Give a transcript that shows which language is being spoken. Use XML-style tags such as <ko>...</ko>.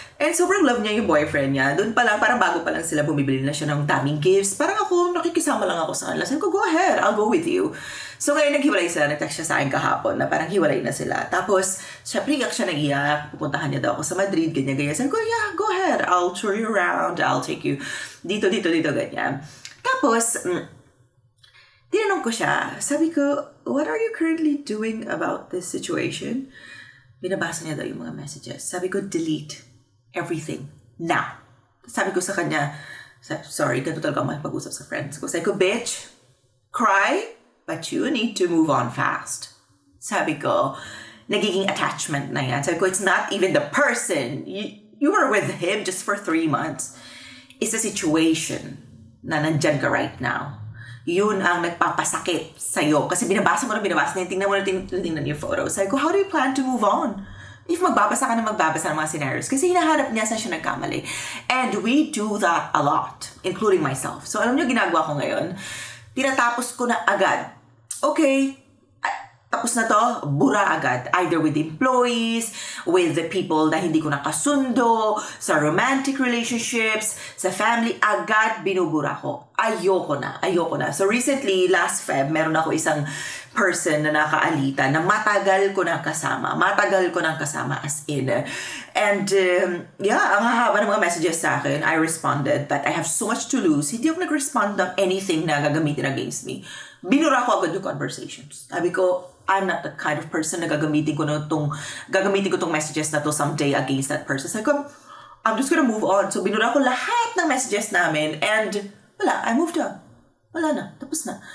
<tl>And sobrang love niya yung boyfriend niya. Doon pa lang, parang bago pa lang sila, bumibili na siya ng daming gifts. Parang ako, nakikisama lang ako sa kanila. Sabi ko,</tl> <en>go ahead, I'll go with you.</en> <tl>So ngayon naghiwalay sila, nag-text siya sa akin kahapon na parang hiwalay na sila. Tapos, syempre iyak siya nag-iyak, pupuntahan niya daw ako sa Madrid, ganyan-ganyan.</tl> <en>Sabi ko, yeah, go ahead, I'll tour you around, I'll take you dito, ganyan. Tapos,</en> <tl>tinanong ko siya, sabi ko,</tl> <en>what are you currently doing about this situation?</en> <tl>Binabasa niya daw yung mga messages.</tl> <en>Sabi ko, delete everything now.</en> <tl>Sabi ko sa kanya, sorry, ganito talaga ako makipag-usap sa friends ko.</tl> <en>Sabi ko, bitch, cry, but you need to move on fast.</en> <tl>Sabi ko, nagiging attachment na yan. Sabi ko,</tl> <en>it's not even the person. You were with him just for 3 months. It's a situation na nandyan ka right now.</en> <tl>Yun ang nagpapasakit sa'yo. Kasi binabasa mo na, tingnan mo na, tingnan yung photos.</tl> <en>Sabi ko, how do you plan to move on?</en> <tl>If magbabasa ka na magbabasa ng mga scenarios. Kasi hinahanap niya saan siya nagkamali.</tl> <en>And we do that a lot, including myself.</en> <tl>So alam niyo, ginagawa ko ngayon, tinatapos ko na agad. Okay, tapos na to, bura agad.</tl> <en>Either with employees, with the people na hindi ko nakasundo, sa romantic relationships, sa family,</en> <tl>agad binubura ko. Ayoko na. So recently, last Feb, meron ako isang person na nakaalita na matagal ko nang kasama as in.</tl> <en>And</en> <tl>ang haba ng mga messages sa akin,</tl> <en>I responded that I have so much to lose.</en> <tl>Hindi ako nag-respond ng anything na gagamitin against me. Binura ko agad yung conversations.</tl> <en>Sabi ko, I'm not the kind of person na</en> <tl>gagamitin ko tong messages</tl> <en>na to someday against that person. Sabi ko, I'm just gonna move on.</en> <tl>So binura ko lahat ng messages namin and wala,</tl> <en>I moved on.</en> <tl>Wala na, tapos na.</tl>